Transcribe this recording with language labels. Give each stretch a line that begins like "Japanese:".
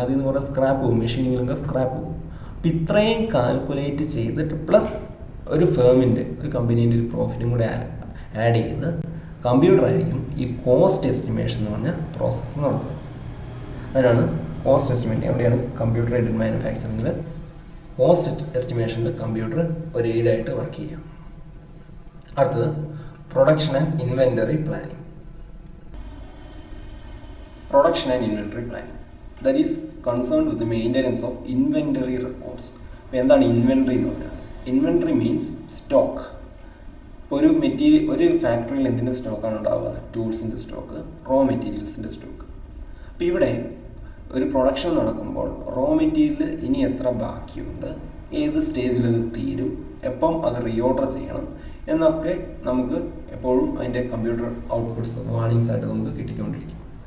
Malayalam: അതിൽ നിന്ന് കുറേ സ്ക്രാപ്പ് പോകും, മെഷീനിങ്ങിലൊക്കെ സ്ക്രാപ്പ് പോകും. അപ്പോൾ ഇത്രയും കാൽക്കുലേറ്റ് ചെയ്തിട്ട് പ്ലസ് ഒരു കമ്പനീൻ്റെ ഒരു പ്രോഫിറ്റും കൂടെ ആഡ് ചെയ്ത് കമ്പ്യൂട്ടറായിരിക്കും ഈ കോസ്റ്റ് എസ്റ്റിമേഷൻ എന്ന് പറഞ്ഞ പ്രോസസ്സ് നടത്തുക. അതിനാണ് കോസ്റ്റ് എസ്റ്റിമേറ്റിംഗ്. അവിടെയാണ് കമ്പ്യൂട്ടർ എയ്ഡഡ് മാനുഫാക്ചറിങ്ങിൽ കോസ്റ്റ് എസ്റ്റിമേഷനിൽ കമ്പ്യൂട്ടർ ഒരു എയ്ഡായിട്ട് വർക്ക് ചെയ്യുക. അടുത്തത് production and inventory planning.
English: Production and inventory planning, that is concerned with the maintenance of inventory records.
Malayalam: അപ്പോൾ എന്താണ് ഇൻവെൻട്രി എന്ന് പറഞ്ഞാൽ?
English: Inventory means stock.
Malayalam: ഒരു ഫാക്ടറിയിൽ എന്തിൻ്റെ സ്റ്റോക്കാണ് ഉണ്ടാവുക? ടൂൾസിൻ്റെ സ്റ്റോക്ക്, റോ മെറ്റീരിയൽസിൻ്റെ സ്റ്റോക്ക്. അപ്പോൾ ഇവിടെ ഒരു പ്രൊഡക്ഷൻ നടക്കുമ്പോൾ റോ മെറ്റീരിയൽ ഇനി എത്ര ബാക്കിയുണ്ട്, ഏത് സ്റ്റേജിൽ അത് തീരും, എപ്പം അത് റീഓർഡർ ചെയ്യണം എന്നൊക്കെ നമുക്ക് എപ്പോഴും അതിൻ്റെ കമ്പ്യൂട്ടർ ഔട്ട്പുട്ട്സ് വാർണിങ്സ് ആയിട്ട് നമുക്ക് കിട്ടിക്കൊണ്ടിരിക്കും.